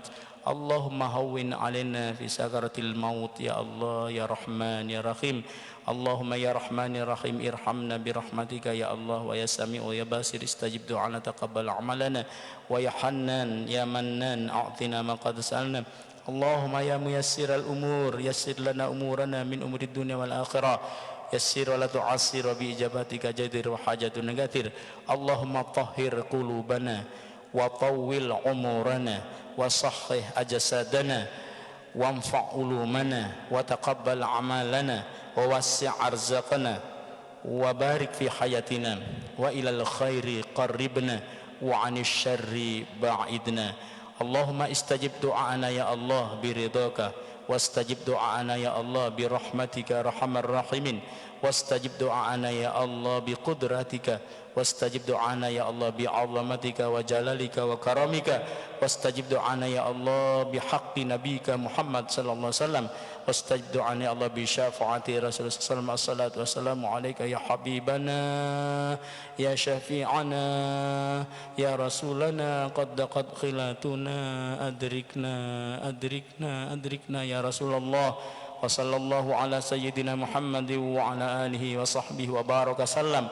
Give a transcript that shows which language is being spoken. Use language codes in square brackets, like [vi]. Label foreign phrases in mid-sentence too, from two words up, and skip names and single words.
[ar] اللهم هوّن علينا في سكرات الموت يا الله يا رحمن يا رحيم. اللهم يا رحمن يا رحيم ارحمنا برحمتك يا الله ويا سميع يا بصير استجب دعاءنا تقبل أعمالنا ويا حنان يا منان أعطنا ما قد سألنا. اللهم يا ميسر الأمور يسر لنا أمورنا من أمور الدنيا والآخرة يسر ولا تعسر وبإجابتك جدير وحاجة نقتير. اللهم طهر قلوبنا وطول أعمارنا وصحح أجسادنا وانفع علومنا وتقبل أعمالنا ووسع أرزاقنا وبارك في حياتنا وإلى الخير قربنا وعن الشر بعدنا. اللهم استجب دعاءنا يا الله برضاك واستجب دعاءنا يا الله برحمتك أرحم الراحمين واستجب دعاءنا يا الله بقدرتك واستجب دعاءنا يا الله بعظمتك وجلالك وكرمك واستجب دعاءنا يا الله بحق نبيك محمد صلى الله عليه وسلم واستجب دعاءنا يا الله بشفاعة رسول الله صلى الله عليه وسلم. والسلام عليك يا حبيبنا يا شافعنا يا رسولنا قد ضاقت حيلتنا أدركنا يا رسول الله. وصلى الله على سيدنا محمد وعلى آله وصحبه وبارك وسلم.